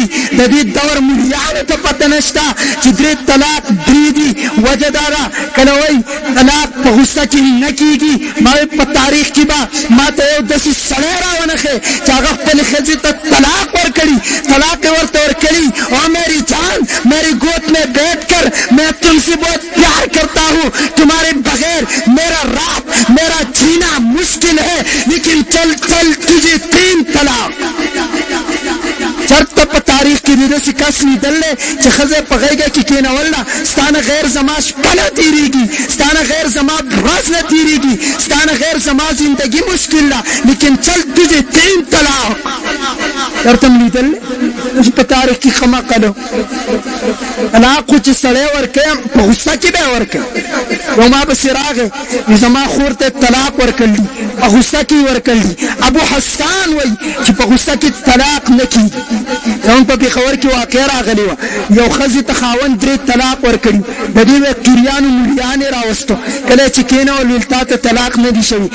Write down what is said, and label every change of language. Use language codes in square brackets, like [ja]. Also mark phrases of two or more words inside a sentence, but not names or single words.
[ps] د دې دور ملیانو ته پته نشته چې 3 طلاق 3 دي. وجه دا ده کله وایي طلاق په غصه کې نه کېږي. ما په تاریخ کې به ما ته یو داسې سړی راونښی چې هغه خپلې ښځې ته طلاق ورکړي. طلاق یې ورته ورکړي او [ur] میری جان میری گود میں بیٹھ کر میں تم سے بہت پیار کرتا ہوں، تمہارے بغیر میرا رات میرا جینا مشکل ہے، لیکن چل چل تجھے 3 طلاق. [ps] چرته په تاریخ کې داسې کس لیدلی دی چې ښځه په غېږه کې کېنول نه ستانه غیر زما شپه نه تېرېږي ستانه غیر زما ورځ نه تېرېږي ستانه غیر زما زندگی مشکل ده [ur] لیکن چل تجھے 3 طلاق [ps] درته م لیدل چې په تاریخ کې ښه مقل طلاق خو چې سړی ورکوي په غصه کې به یې ورکوي یو ما پسې راغی زما خور ته طلاق ورکړل دي په غصه کې یې ورکړل دي ابو حسان وایي چې په غصه کې طلاق نه کېږي زموږ په پېښور کې واقع راغلې وه یو ښځې ته خاوند 3 طلاق ورکړي د دې وکیلیانو ملیان یې راوستو کله چې کېنول ویل تا ته طلاق نه دي شوي